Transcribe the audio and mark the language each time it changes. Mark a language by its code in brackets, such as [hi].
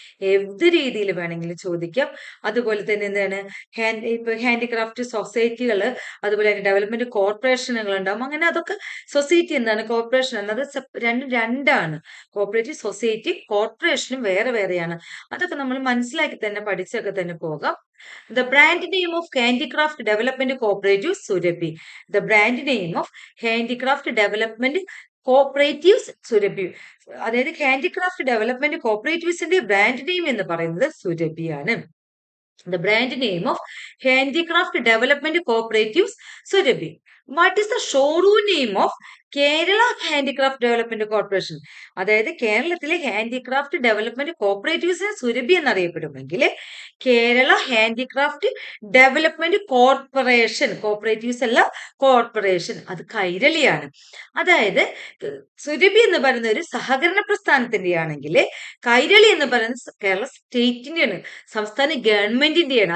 [ml] ഏത് രീതിയിൽ വേണമെങ്കിലും ചോദിക്കാം. അതുപോലെ തന്നെ എന്താണ് ഇപ്പൊ ഹാൻഡിക്രാഫ്റ്റ് സൊസൈറ്റികൾ, അതുപോലെ തന്നെ ഡെവലപ്മെന്റ് കോർപ്പറേഷനുകൾ ഉണ്ടാവും. അങ്ങനെ അതൊക്കെ സൊസൈറ്റി എന്താണ്, കോർപ്പറേഷൻ എന്നത് രണ്ടാണ്. കോപ്പറേറ്റീവ് സൊസൈറ്റി കോർപ്പറേഷനും വേറെ വേറെയാണ്. അതൊക്കെ നമ്മൾ മനസ്സിലാക്കി തന്നെ പഠിച്ചൊക്കെ തന്നെ പോകാം. [en] The brand name of Handicraft Development Cooperative Surabhi. The brand name of Handicraft Development cooperatives Surabhi. [ml] അതായത് ഹാൻഡിക്രാഫ്റ്റ് ഡെവലപ്മെന്റ് കോപ്പറേറ്റീവ്സിന്റെ ബ്രാൻഡ് നെയിം എന്ന് പറയുന്നത് സുരഭിയാണ്. [en] The brand name of Handicraft Development Cooperatives Surabhi. What is the showroom name of Kerala Handicraft Development Corporation? [ml] അതായത് കേരളത്തിലെ handicraft development കോപ്പറേറ്റീവ്സിനെ Surabhi എന്നറിയപ്പെടുമെങ്കിൽ Kerala handicraft development cooperatives അല്ല, corporation, അത് കൈരളിയാണ്. അതായത് സുരഭി എന്ന് പറയുന്ന ഒരു സഹകരണ പ്രസ്ഥാനത്തിന്റെ ആണെങ്കിൽ കൈരളി എന്ന് പറയുന്നത് കേരള സ്റ്റേറ്റിന്റെയാണ്, സംസ്ഥാന ഗവൺമെന്റിന്റെയാണ്.